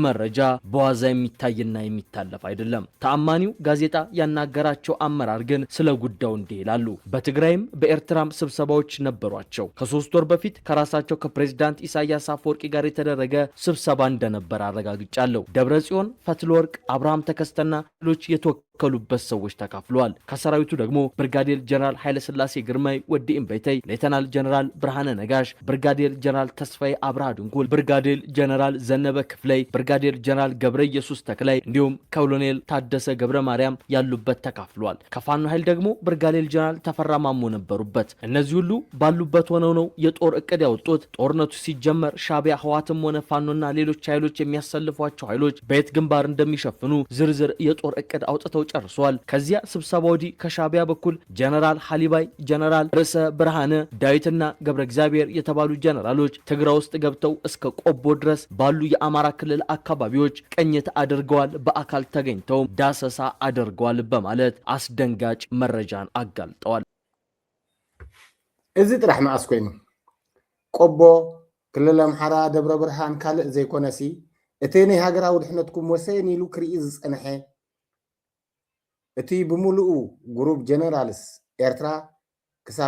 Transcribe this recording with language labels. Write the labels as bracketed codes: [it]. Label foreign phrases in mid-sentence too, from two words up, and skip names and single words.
[am] መረጃ በዋዛ የሚታይና የሚታለፍ አይደለም። ተአማኒው ጋዜጣ ያናገራቸው አመራር ግን ስለ ጉዳዩ እንዲህ ይላሉ። በትግራይም በኤርትራም ስብሰባዎች ነበሯቸው። ከ3 ወር በፊት ከራሳቸው ከፕሬዝዳንት ኢሳያስ አፈወርቂ ጋር የተደረገ ስብሰባ እንደነበር አረጋግጫለሁ። ደብረጽዮን፣ ፈትለወርቅ፣ አብርሃም ተከስተና ሌሎች የተወከሉበት ሰዎች ተካፍለዋል። ከሰራዊቱ ደግሞ ብርጋዴር ጀነራል ኃይለ ሥላሴ ግርማይ ወዲ እምበይተይ፣ ሌተናል ጀነራል ብርሃነ ነጋሽ፣ ብርጋዴር ጀነራል ተስፋዬ አብርሃ ድንኩል፣ ብርጋዴር ጀነራል ዘነበ ክፍለይ፣ ብርጋዴር ጀነራል ገብረ ኢየሱስ ተክላይ እንዲሁም ኮሎኔል ታደሰ ገብረ ማርያም ያሉበት ተካፍሏል። ከፋኖ ኃይል ደግሞ ብርጋዴር ጀነራል ተፈራ ማሞ ነበሩበት። እነዚህ ሁሉ ባሉበት ሆነው ነው የጦር እቅድ ያወጡት። ጦርነቱ ሲጀመር ሻቢያ ህዋትም ሆነ ፋኖና ሌሎች ኃይሎች የሚያሰልፏቸው ኃይሎች በየት ግንባር እንደሚሸፍኑ ዝርዝር የጦር እቅድ አውጥተው ጨርሷል። ከዚያ ስብሰባ ወዲህ ከሻቢያ በኩል ጀነራል ሐሊባይ፣ ጀነራል ርዕሰ ብርሃነ ዳዊትና ገብረ እግዚአብሔር የተባሉ ጀነራሎች ትግራይ ውስጥ ገብተው እስከ ቆቦ ድረስ ባሉ የአማራ ክልል አካባቢዎች ቅኝት አድርገዋል፣ በአካል ተገኝተው ዳሰሳ አድርገዋል በማለት አስደንጋጭ መረጃን አጋልጠዋል። [ti] እዚ ጥራሕ መዓስ ኮይኑ ቆቦ ክልል አምሓራ ደብረ ብርሃን ካልእ ዘይኮነሲ እቲ ናይ ሃገራዊ ድሕነትኩም ወሰን ኢሉ ክርኢ ዝፀንሐ እቲ ብምሉኡ [en] group generals [ti] ኤርትራ ክሳብ